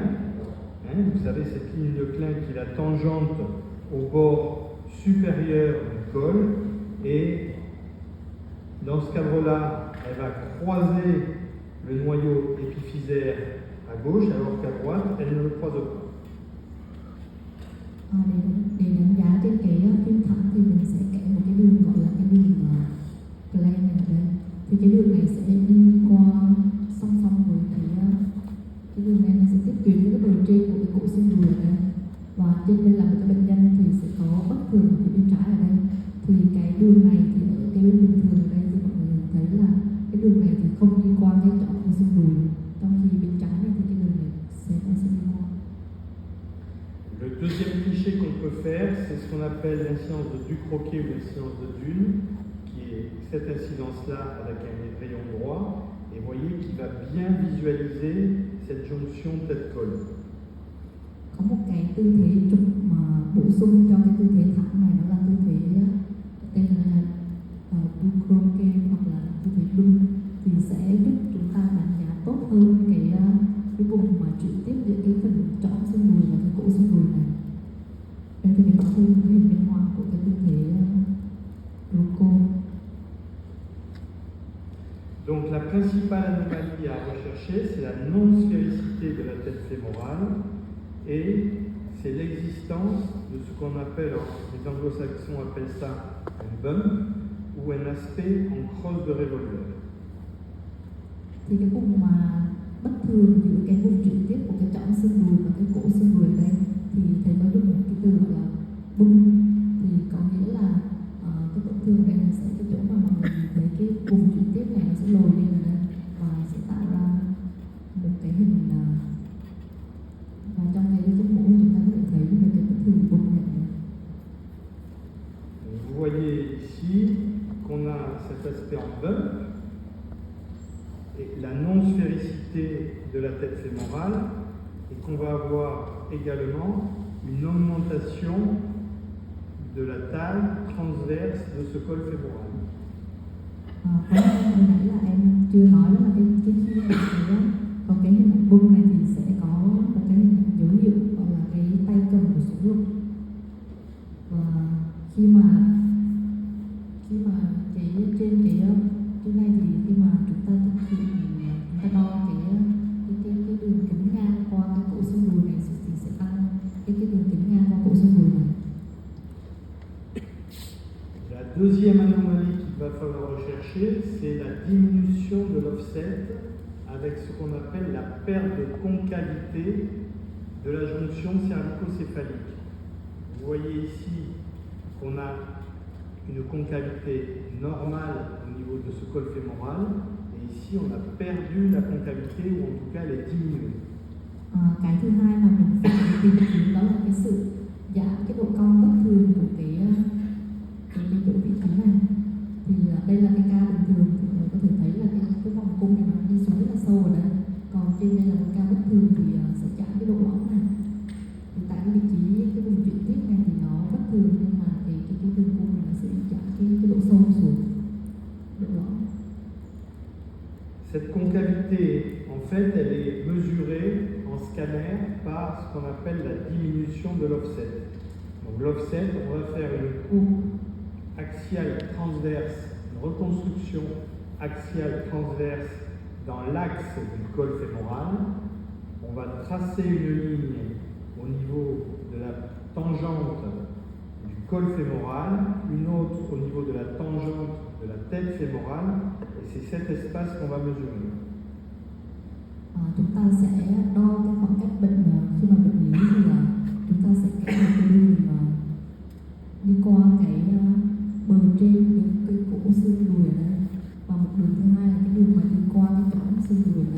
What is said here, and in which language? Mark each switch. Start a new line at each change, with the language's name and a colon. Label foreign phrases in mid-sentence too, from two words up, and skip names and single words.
French: Vous savez, cette ligne de Klein qui est la tangente au bord supérieur du col. Et dans ce cadre-là, elle va croiser le noyau épiphysaire à gauche, alors qu'à droite, elle ne le croise pas.
Vietnamese: Để đánh giá trên cái phim thẳng thì mình sẽ kẻ một cái đường gọi là cái đường Glenn này ở đây. Thì cái đường này sẽ đi qua song song với cái đường này nó sẽ tiếp chuyển với cái bề trên của cái cổ xương đùi ở đây. Và trên đây là một cái bệnh nhân thì sẽ có bất thường ở bên trái ở đây. Thì cái đường này thì ở cái bên bình thường ở đây thì mọi người thấy là cái đường này thì không đi qua cái chỗ của xương đùi, trong khi bên trái này thì cái đường này sẽ đi qua.
French: Le deuxième cliché qu'on peut faire, c'est ce qu'on appelle l'incidence de Ducrochet ou l'incidence de Dune, qui est cette incidence-là avec un rayon droit, et vous voyez qu'il va bien visualiser cette jonction tête-col.
Vietnamese: Có một cái tư thế trục mà bổ sung cho cái tư thế thẳng này, nó là tư thế tên là Ducrochet hoặc là tư thế Dune, thì sẽ giúp chúng ta đánh giá tốt hơn cái vùng mà chuyển tiếp giữa cái phần trọn xương đùi và cái cổ xương đùi này. Đây thì mình có thêm cái hình minh họa của cái tư thế Ducrochet.
French: Donc la principale anomalie à rechercher, c'est la non-sphéricité de la tête fémorale et c'est l'existence de ce qu'on appelle, les anglo-saxons appellent ça un bump ou un aspect en crosse de revolver.
Vietnamese: Thì cái vùng mà bất thường giữa cái vùng chuyển tiếp của cái trọn xương đùi và cái cổ xương đùi đây thì thầy có dùng một cái từ gọi là bung, thì có nghĩa là cái tổn thương đây là sẽ cái chỗ mà mọi người nhìn thấy cái vùng chuyển tiếp này nó sẽ lồi lên ở đây và sẽ tạo ra một cái hình và trong cái giấc ngủ chúng ta có thể thấy được cái bất thường bung này.
French: Vous voyez ici qu'on a cet aspect en bump et la non-sphéricité de la tête fémorale et qu'on va avoir également une augmentation de la taille transverse de ce col fémoral.
Vietnamese: Hồi nãy là em chưa nói đó là cái khi mà còn cái hình ảnh bung này thì sẽ có một cái hình ảnh dấu hiệu gọi là cái tay cầm của súng lục. Và khi mà cái trên cái này thì khi mà chúng ta thực hiện chúng ta đo cái đường kính ngang qua cái cổ xương đùi này thì sẽ tăng cái đường kính ngang qua cổ xương đùi này.
French: La deuxième anomalie qu'il va falloir rechercher, c'est la diminution de l'offset avec ce qu'on appelle la perte de concavité de la jonction cervico-céphalique. Vous voyez ici qu'on a une concavité normale au niveau de ce col fémoral, et ici on a perdu la concavité, ou en tout cas elle est diminuée.
Vietnamese: Cái thứ hai mà mình phải tìm kiếm đó là cái sự giảm cái độ cong bất thường của cái chỗ vị trí này. Thì đây là cái ca bình thường thì mình có thể thấy là cái vòng cung này nó đi xuống rất là sâu ở đây, còn trên đây là một ca bất thường thì sẽ giảm cái độ lõm này. Thì tại cái vị trí cái vùng chuyển tiếp này thì nó bất thường nhưng mà cái đường cung này nó sẽ giảm cái độ sâu xuống, độ lõm.
French: Cette concavité, en fait, elle est mesurée en scanner par ce qu'on appelle la diminution de l'offset. Donc l'offset, on va faire une coupe axiale transverse, une reconstruction axiale transverse dans l'axe du col fémoral. On va tracer une ligne au niveau de la tangente du col fémoral, une autre au niveau de la tangente de la tête fémorale, et c'est cet espace qu'on va mesurer.
Vietnamese: Chúng ta sẽ đo cái khoảng cách bệnh khi mà bệnh lý thì là chúng ta sẽ kẻ một cái đường đi qua cái bờ trên cái cổ xương đùi ở đây, và một đường thứ hai là cái đường mà đi qua cái chõm xương đùi ở đây.